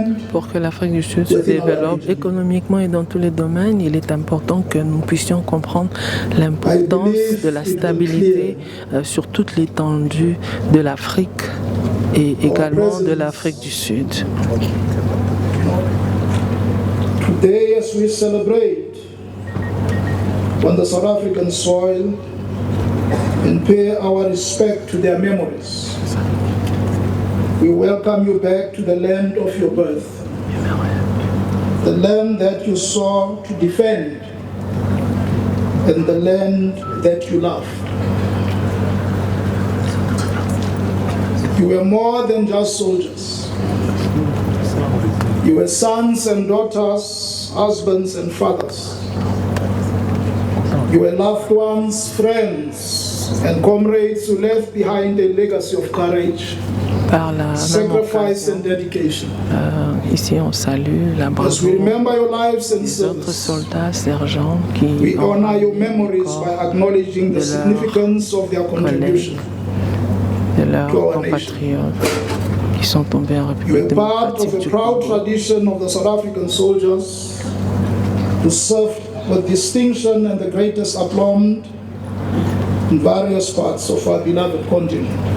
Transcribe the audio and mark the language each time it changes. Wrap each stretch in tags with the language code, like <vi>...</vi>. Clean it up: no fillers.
<fr>Pour que l'Afrique du Sud se développe économiquement et dans tous les domaines, il est important que nous puissions comprendre l'importance de la stabilité sur toute l'étendue de l'Afrique et également de l'Afrique du Sud.</fr> <en>Today, as we celebrate on the South African soil and pay our respect to their memories, we welcome you back to the land of your birth, the land that you saw to defend, and the land that you love. You were more than just soldiers. You were sons and daughters, husbands and fathers. You were loved ones, friends, and comrades who left behind a legacy of courage, sacrifice and dedication.</en> <fr>Ici, on salue la bravoure des autres soldats, sergents qui ont</fr> <en>honor your memories by acknowledging the significance of their contribution</en> <fr>de leurs compatriotes qui sont tombés en République démocratique du Congo.</fr> <en>You are part of a proud tradition of the South African soldiers who served with distinction and the greatest aplomb in various parts of our beloved continent.</en>